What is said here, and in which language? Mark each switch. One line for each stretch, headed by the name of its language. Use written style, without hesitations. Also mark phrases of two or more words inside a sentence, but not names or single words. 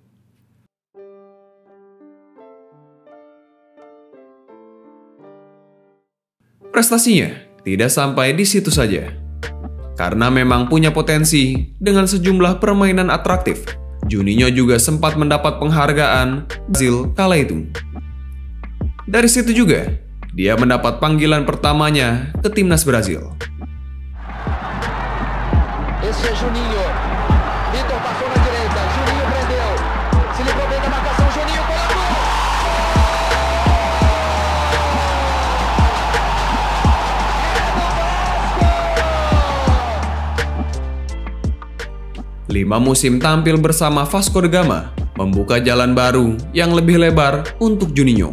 Indonesian: Prestasinya tidak sampai di situ saja. Karena memang punya potensi dengan sejumlah permainan atraktif, Juninho juga sempat mendapat penghargaan Brazil kala itu. Dari situ juga, dia mendapat panggilan pertamanya ke timnas Brazil.
Portuguese: Esse é Juninho. Vitor passou na direita. Juninho prendeu. Se livrou bem da marcação. Juninho colocou.
Indonesian: 5 musim tampil bersama Vasco da Gama membuka jalan baru yang lebih lebar untuk Juninho.